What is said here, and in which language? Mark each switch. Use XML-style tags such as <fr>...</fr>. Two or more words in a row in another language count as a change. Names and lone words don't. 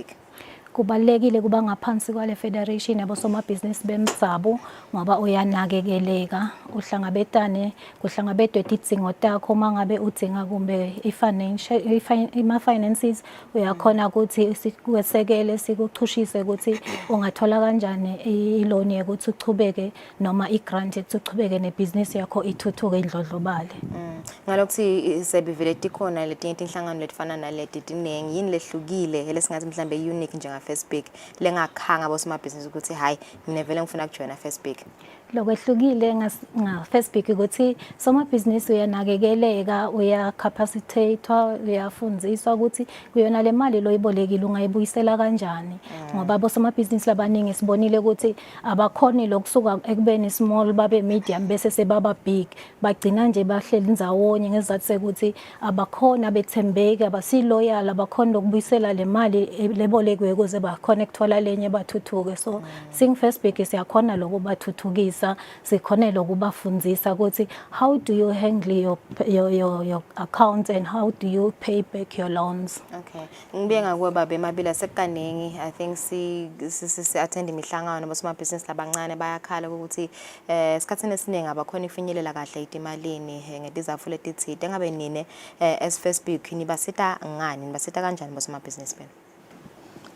<ss>Kubalekile kuba ngaphansi kwale federation yabosomabhizinisi bemsabo ngoba uyanakekeleka, uhlangabetane kuhlangabetwe idingo takho mangabe udinga kumbe finances uyakhona ukuthi sikwesekele sikuchushise ukuthi ungathola kanjani iloan ukuthi uchubeke noma igrant ukuthi uchubeke nebusiness yakho ithuthuke indlodlobale. Ngalokuthi sebivele tikhona letinye inhlangano letifana naleti tinengi yini lehlukile lesingathi mhlambe unique njenga FESBC lengakhanga bosomabhizinisi ukuthi hayi mina vele ngifuna ukujoina FESBC? lokwehlukile nga-FESBC ukuthi somabhizinisi uyanakekeleka, uyacapacitatwa, uyafundziswa ukuthi kuyona le mali loyibolekile ungayibuyisela kanjani ngoba bosomabhizinisi labaningi sibonile ukuthi abakhoni lokusuka ekubeni small babe medium bese sebaba big, bagcina nje bahleli ndzawonye ngesizathu sekuthi abakhona bethembeki, abasiloyal, abakhona lokubuyisela le mali lebolekiwe ukuze bakhona ukuthola lenye bathuthuke. So sing-FESBC siyakhona lokubathuthukisa, sikhone lokubafundzisa ukuthi</ss> <en>how do you handle your accounts and how do you pay back your loans.</en> <ss>Okay. Ngibinga kuba bemabila sekukaningi</ss> <en>I think</en> <ss>si attend imihlangano bosomabhizinisi labancane bayakhala ukuthi esikhatsini esiningi abakhona ifinyelela kahle itimalini ngedizathu letithide. Engabe nine as FESBC nibasita ngani, nibasita kanjani bosomabhizinisi bena?</ss>